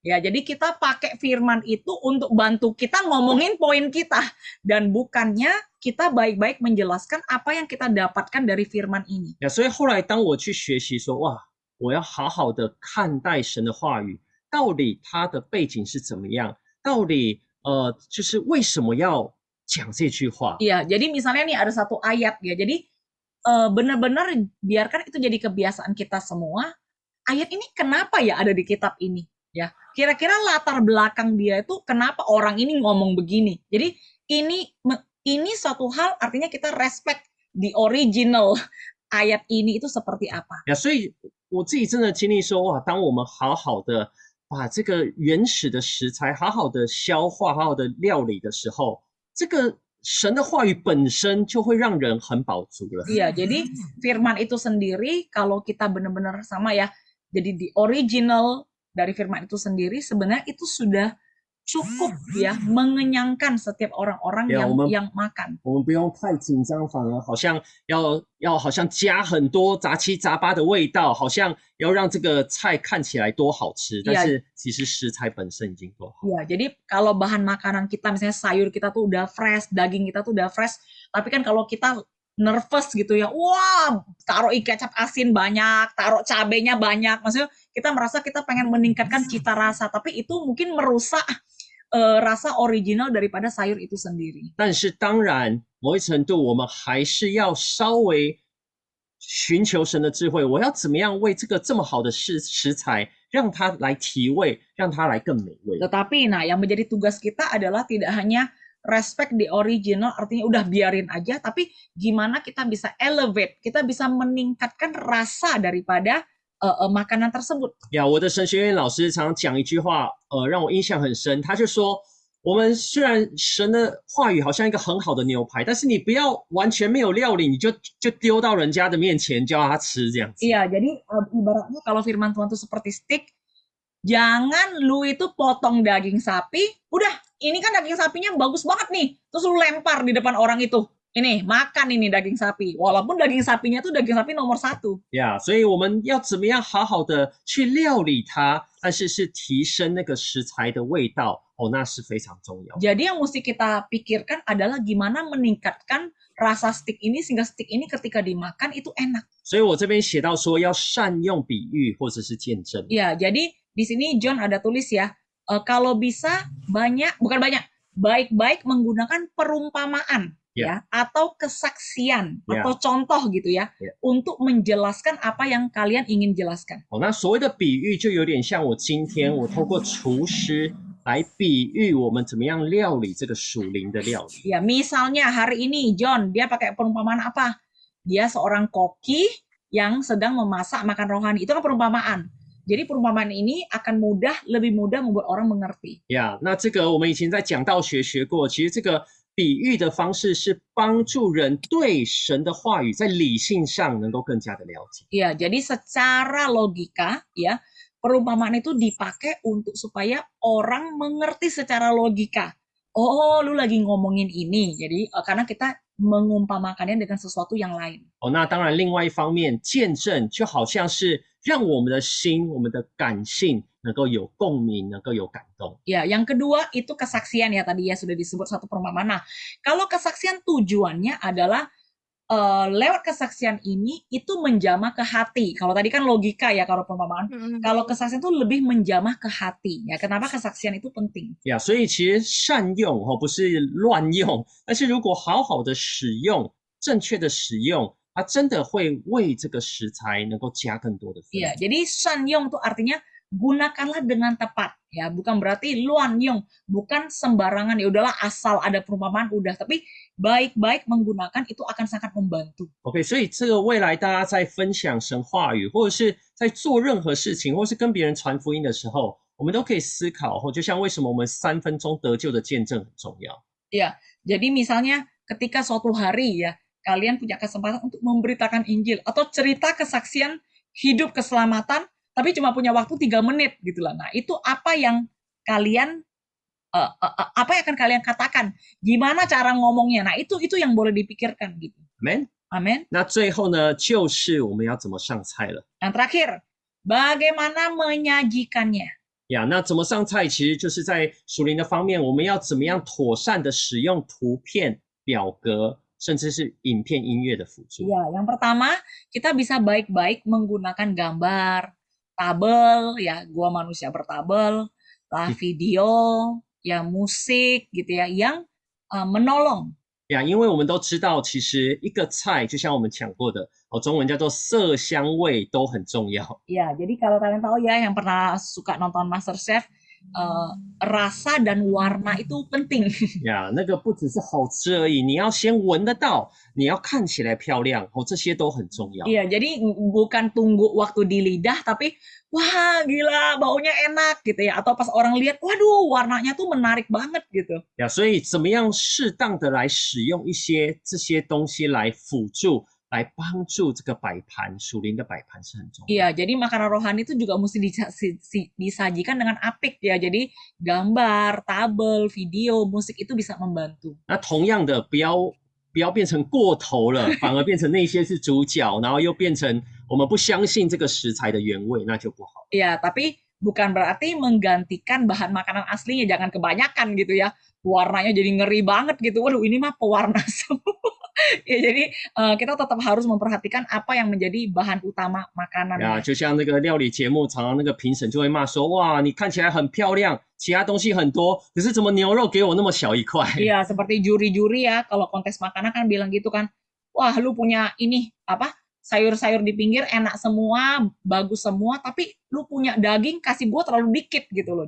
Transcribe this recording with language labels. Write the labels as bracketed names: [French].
[Indonesian] Ya, jadi kita pakai firman itu untuk bantu kita ngomongin poin kita, dan bukannya kita baik-baik menjelaskan apa yang kita dapatkan dari firman ini. [Chinese] 所以后来当我去学习说，哇，我要好好的看待神的话语，到底它的背景是怎么样，到底就是为什么要讲这句话。 [Indonesian] Iya, jadi misalnya nih ada satu ayat ya. Jadi benar-benar biarkan itu jadi kebiasaan kita semua. Ayat ini kenapa ya ada di kitab ini? Ya, kira-kira latar belakang dia itu kenapa orang ini ngomong begini. Jadi ini suatu hal, artinya kita [English] respect the original [Indonesian] ayat ini itu seperti apa. [Chinese] 所以我自己真的经历说，哇，当我们好好的把这个原始的食材好好的消化、好好的料理的时候，这个神的话语本身就会让人很饱足了。 [Indonesian] Iya, jadi firman itu sendiri kalau kita benar-benar sama ya, jadi di original dari firman itu sendiri sebenarnya itu sudah cukup ya mengenyangkan setiap orang-orang yang makan. [Chinese] 我们不用太紧张，反而好像要好像加很多杂七杂八的味道，好像要让这个菜看起来多好吃，但是其实食材本身已经多好。 [Indonesian] Ya, jadi kalau bahan makanan kita misalnya sayur kita tuh udah fresh, daging kita tuh udah fresh, tapi kan kalau kita nervous gitu ya, wah, taruh kecap asin banyak, taruh cabenya banyak, maksudnya kita merasa kita pengen meningkatkan cita rasa, tapi itu mungkin merusak rasa original daripada sayur itu sendiri. [Chinese] 但是当然，某一程度我们还是要稍微寻求神的智慧，我要怎么样为这个这么好的食材，让它来提味，让它来更美味。 [Indonesian] Tetapi, nah, yang menjadi tugas kita adalah tidak hanya [English] respect the original, [Indonesian] artinya udah biarin aja, tapi gimana kita bisa elevate, kita bisa meningkatkan rasa daripada makanan tersebut. [Chinese] 我的神学院老师常常讲一句话，让我印象很深。他就说，我们虽然神的话语好像一个很好的牛排，但是你不要完全没有料理，你就丢到人家的面前叫他吃这样子。 [Indonesian] Iya, jadi ibaratnya kalau firman Tuhan itu seperti steak, jangan lu itu potong daging sapi, udah, ini kan daging sapinya bagus banget nih, terus lu lempar di depan orang itu. Ini, makan ini daging sapi. Walaupun daging sapinya tuh daging sapi nomor 1. [Chinese] 所以我们要怎么样好好的去料理它，但是是提升那个食材的味道，那是非常重要。 [Indonesian] Jadi yang mesti kita pikirkan adalah gimana meningkatkan rasa steak ini sehingga steak ini ketika dimakan itu enak. [Chinese] 所以我这边写到说要善用比喻或者是见证。 [Indonesian] Ya, jadi di sini John ada tulis ya, kalau bisa baik-baik menggunakan perumpamaan. Ya, atau kesaksian atau contoh gitu ya, untuk menjelaskan apa yang kalian ingin jelaskan. [Chinese] 那所谓的比喻就有点像我今天我透过厨师来比喻我们怎么样料理这个属灵的料理。 [Indonesian] Ya, misalnya hari ini John dia pakai perumpamaan apa? Dia seorang koki yang sedang memasak makan rohani. Itu kan perumpamaan. Jadi perumpamaan ini akan lebih mudah membuat orang mengerti. [Chinese] 那这个我们以前在讲道学学过，其实这个比喻的方式是帮助人对神的话语在理性上能够更加的了解。 [Indonesian] Ya, jadi secara logika ya, perumpamaan itu dipakai untuk supaya orang mengerti secara logika. Oh, lu lagi ngomongin ini. Jadi karena kita mengumpamakannya dengan sesuatu yang lain. [Chinese] 那当然另外一方面，见证就好像是让我们的心、我们的感性能够有共鸣，能够有感动。 [Indonesian] Ya, yang kedua itu kesaksian ya, tadi ya sudah disebut satu perumpamaan. Nah, kalau kesaksian tujuannya adalah lewat kesaksian ini itu menjamah ke hati. Kalau tadi kan logika ya kalau perumpamaan. Kalau kesaksian itu lebih menjamah ke hati. Ya, kenapa kesaksian itu penting? [Chinese] 所以其实善用不是乱用，但是如果好好的使用，正确的使用，它真的会为这个食材能够加更多的分。 [Indonesian] Ya, jadi sanyong itu artinya gunakanlah dengan tepat ya, bukan berarti luanyong, bukan sembarangan ya udahlah asal ada perumpamaan udah, tapi baik-baik menggunakan itu akan sangat membantu. [Chinese] OK， 所以这个未来大家在分享神话语，或者是在做任何事情，或是跟别人传福音的时候，我们都可以思考，就像为什么我们3分钟得救的见证很重要。 [Indonesian] Ya, jadi misalnya ketika suatu hari ya kalian punya kesempatan untuk memberitakan Injil atau cerita kesaksian hidup keselamatan, tapi cuma punya waktu 3 menit gitu lah. Nah, itu apa yang kalian apa yang akan kalian katakan? Gimana cara ngomongnya? Nah, itu yang boleh dipikirkan gitu. [English] Amen。 [Indonesian] Amin. [Chinese] 那最后呢，就是我们要怎么上菜了。 [Indonesian] Yang terakhir, bagaimana menyajikannya? [Chinese] 那怎么上菜，其实就是在属灵的方面，我们要怎么样妥善的使用图片、表格，甚至是影片、音乐的辅助。 [Indonesian] Ya, yang pertama, kita bisa baik-baik menggunakan gambar, tabel, ya, gua manusia bertabel, video, ya, musik, gitu ya, yang menolong. [Chinese] 因为我们都知道，其实一个菜就像我们讲过的，中文叫做色香味都很重要。 [Indonesian] Ya, jadi kalau kalian tahu ya, yang pernah suka nonton MasterChef, rasa dan warna itu penting. [Chinese] 那个不只是好吃而已，你要先闻得到，你要看起来漂亮，这些都很重要。 [Indonesian] Iya, jadi bukan tunggu waktu di lidah, tapi wah gila baunya enak gitu ya. Atau pas orang lihat, waduh warnanya tuh menarik banget gitu. [Chinese] 所以怎么样适当的来使用这些东西来辅助，来帮助这个摆盘，属灵的摆盘是很重要。 [Indonesian] Iya, jadi makanan rohani itu juga mesti disajikan dengan apik ya. Jadi gambar, tabel, video, musik itu bisa membantu. [Chinese] 那同样的，不要变成过头了，反而变成那些是主角，然后又变成我们不相信这个食材的原味，那就不好。 [Indonesian] Iya, tapi bukan berarti menggantikan bahan makanan aslinya, jangan kebanyakan gitu ya. Warnanya jadi ngeri banget gitu. Waduh, ini mah pewarna semua. Ya, jadi kita tetap harus memperhatikan apa yang menjadi bahan utama makanan. [Chinese] 就像那个料理节目，常常那个评审就会骂说：“哇，你看起来很漂亮，其他东西很多，可是怎么牛肉给我那么小一块？” [Indonesian] Iya, seperti juri-juri ya, kalau kontes makanan kan bilang gitu kan. Wah, lu punya ini apa? Sayur-sayur di pinggir enak semua, bagus semua, tapi lu punya daging kasih gua terlalu dikit gitu loh.